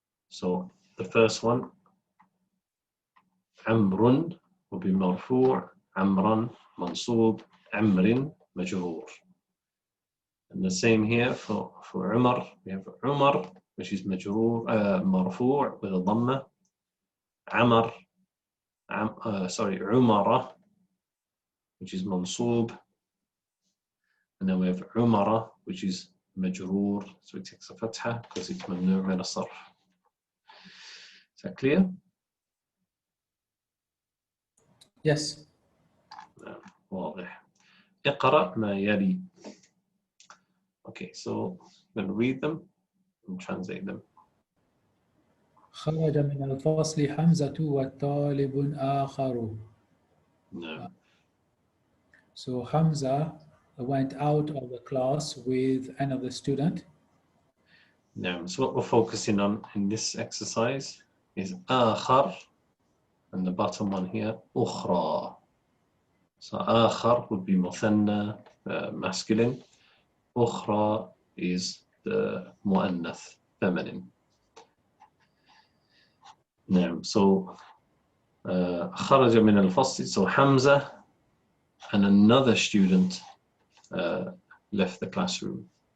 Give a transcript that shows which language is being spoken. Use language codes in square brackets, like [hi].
[en] So the first one, عمر will be مرفوع, عمرا منصوب, عمر مجرور. And the same here for Umar. We have Umar, which is مجرور, مرفوع with a ضمة. عمر, عمرة, which is منصوب. And then we have عمرة, which is مجرور, so it takes a فتحة because it's ممنوع من الصرف. Is that clear? Yes. [ar] واضح. اقرأ ما يلي. [en] Okay, so I'm going to read them and translate them. [ar] خرج من الفصل حمزة وطالب آخر. [en] No. So Hamza went out of the class with another student. No. So what we're focusing on in this exercise is آخر, and the bottom one here, أخرى. So آخر would be مثنى, masculine. أخرى is the مؤنث, feminine. [ar] نعم. So خرج من الفصل. [en] So Hamza and another student left the classroom.